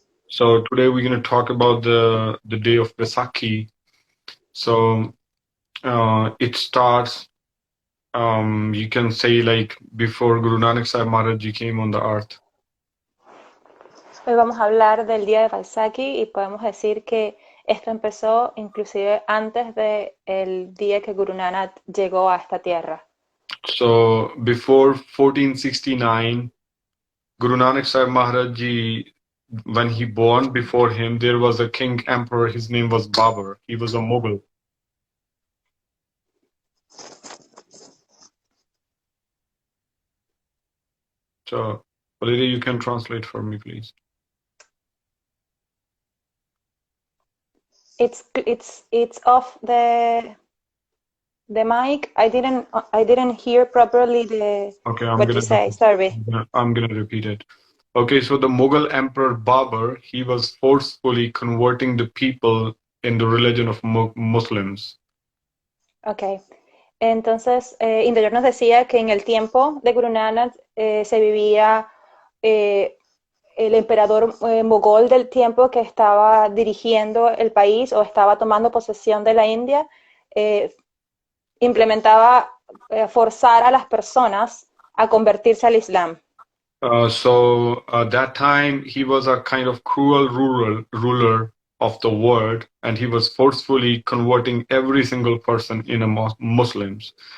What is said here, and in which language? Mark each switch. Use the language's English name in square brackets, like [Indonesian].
[English] So today we're going to talk about the day of Vaisakhi. So it starts, you can say, like before Guru Nanak Sahib Maharaj Ji came on the earth. [Spanish] Hoy vamos a hablar del día de Vaisakhi y podemos decir que esto empezó inclusive antes de el día que Guru Nanak llegó a esta tierra. [English] So before 1469, Guru Nanak Sahib Maharaj Ji, when he born, before him there was a king emperor. His name was Babur. He was a Mughal. So Valeria, you can translate for me, please. It's off the mic. I didn't hear properly what you say. Sorry. I'm gonna repeat it. Okay, so the Mughal emperor Babur, he was forcefully converting the people in the religion of Muslims. Okay. [Spanish] Entonces, Interior nos decía que en el tiempo de Guru Nanak se vivía el emperador mogol del tiempo que estaba dirigiendo el país o estaba tomando posesión de la India, implementaba forzar a las personas a convertirse al Islam. [English] So that time he was a kind of cruel ruler of the world, and he was forcefully converting every single person in a Muslims.